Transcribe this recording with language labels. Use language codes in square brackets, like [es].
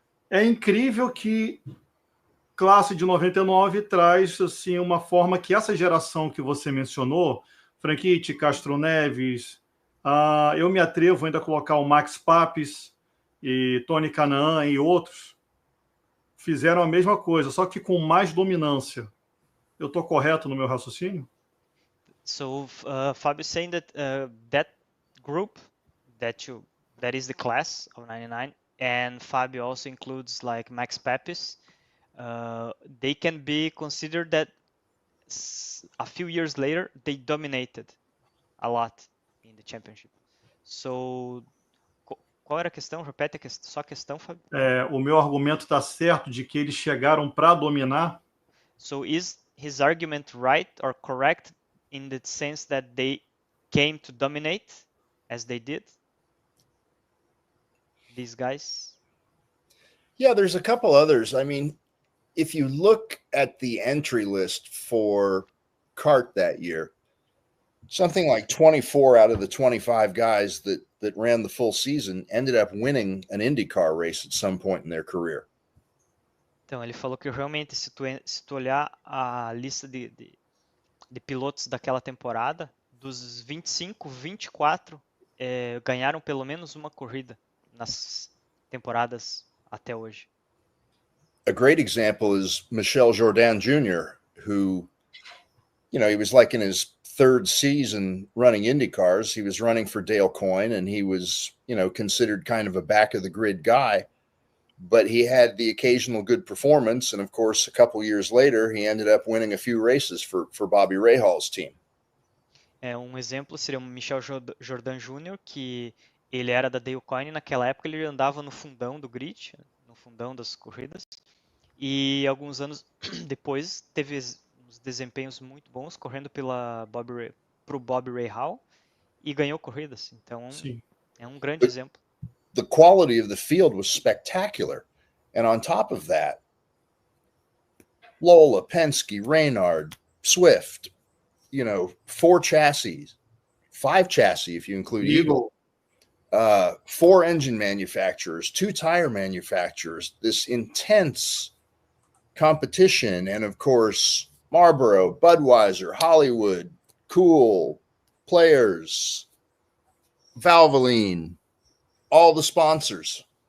[pt] É incrível que classe de 99 traz assim, uma forma que essa geração que você mencionou, Franchitti, Castroneves, eu me atrevo ainda a colocar o Max Papis e Tony Kanaan e outros, fizeram a mesma coisa, só que com mais dominância. Eu estou correto no meu raciocínio? [en] So, Fabio saying that that group, that is the class of 99, and Fabio also includes like Max Papis. They can be considered that a few years later they dominated a lot in the championship. [pt] So, qual era a questão? Repete só a questão, Fábio. O meu argumento está certo de que eles chegaram para dominar. [en] So, is his argument right or correct in the sense that they came to dominate as they did? These guys? Yeah, there's a couple others. I mean, if you look at the entry list for kart that year, something like 24 out of the 25 guys that ran the full season ended up winning an IndyCar race at some point in their career. [pt] Então, ele falou que realmente, se tu olhar a lista de pilotos daquela temporada, dos 25, 24 ganharam pelo menos uma corrida nas temporadas até hoje. [en] A great example is Michel Jourdain Jr., who, he was like in his third season running Indy cars. He was running for Dale Coyne, and he was, considered kind of a back of the grid guy. But he had the occasional good performance, and of course, a couple years later, he ended up winning a few races for Bobby Rahal's team. [pt] Um exemplo seria o Michel Jourdain Jr., que ele era da Dale Coyne, naquela época ele andava no fundão do grid, no fundão das corridas, e alguns anos depois teve uns desempenhos muito bons correndo pro Bobby Rahal e ganhou corridas. Então Sim. é um grande exemplo. [en] The quality of the field was spectacular. And on top of that, Lola, Penske, Reynard, Swift, 4 chassis, 5 chassis if you include Eagle, 4 engine manufacturers, 2 tire manufacturers, this intense competition, and of course, Marlboro, Budweiser, Hollywood, Cool, Players, Valvoline, all the sponsors.